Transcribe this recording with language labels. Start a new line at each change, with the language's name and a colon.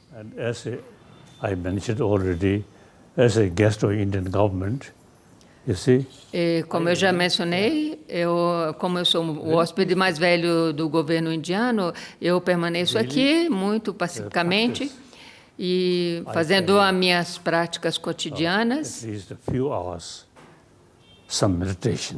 English: And as I mentioned already, as a guest of Indian government, you see.
Portuguese: Como eu já mencionei, como eu sou o hóspede mais velho do governo indiano, eu permaneço aqui muito pacificamente. E fazendo as minhas práticas cotidianas.
English: At least a few hours, some meditation.